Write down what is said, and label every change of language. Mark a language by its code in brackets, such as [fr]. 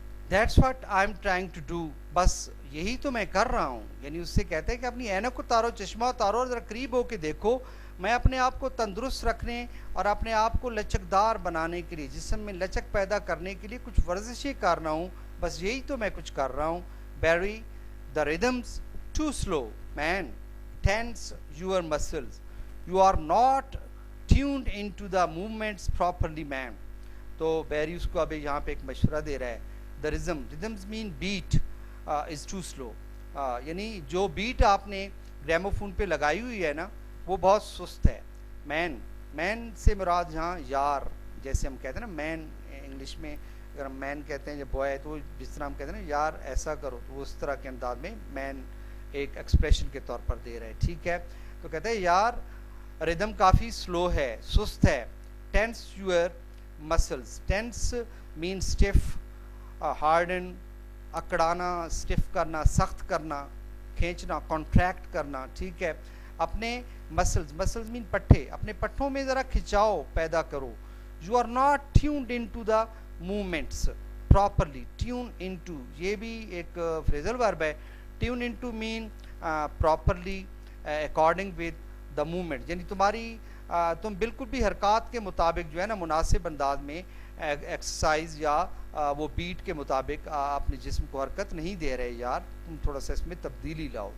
[en] that's what I am trying to do, [ur] بس یہی تو میں کر رہا ہوں. یعنی اس سے کہتے ہیں کہ اپنی اینک اتارو، چشمہ اتارو اور ذرا قریب ہو کے دیکھو. میں اپنے آپ کو تندرست رکھنے اور اپنے آپ کو لچکدار بنانے کے لیے، جسم میں لچک پیدا کرنے کے لیے کچھ ورزشیں کر رہا ہوں. بس یہی تو میں کچھ کر رہا ہوں. [en] Barry the rhythms too slow man, tense your muscles, you are not tuned into the movements properly man. [ur] تو بیری اس کو ابھی یہاں پہ ایک مشورہ دے رہا ہے. [en] the rhythms mean beat is too slow. [ur] یعنی جو بیٹ آپ نے گریموفون پہ لگائی ہوئی ہے نا وہ بہت سست ہے. مین سے مراد یہاں یار، جیسے ہم کہتے ہیں نا مین انگلش میں اگر ہم مین کہتے ہیں یا بوائے تو جس طرح ہم کہتے ہیں نا یار ایسا کرو، تو اس طرح کے انداز میں مین ایک ایکسپریشن کے طور پر دے رہے. ٹھیک ہے، تو کہتے ہیں یار ردم کافی سلو ہے، سست ہے. [en] tense your muscles, tense means stiff, harden [ur] اکڑانا، stiff کرنا، سخت کرنا، کھینچنا، کانٹریکٹ کرنا. ٹھیک ہے، اپنے مسلز مین پٹھے، اپنے پٹھوں میں ذرا کھچاؤ پیدا کرو. [en] You are not tuned into the movements properly. Tune in to یہ بھی ایک phrasal verb ہے. Tune in to means properly according with the movement, [ur] یعنی تم بالکل بھی حرکات کے مطابق جو ہے نا مناسب انداز میں ایکسرسائز یا وہ بیٹ کے مطابق اپنے جسم کو حرکت نہیں دے رہے یار، تم تھوڑا سا اس میں تبدیلی لاؤ.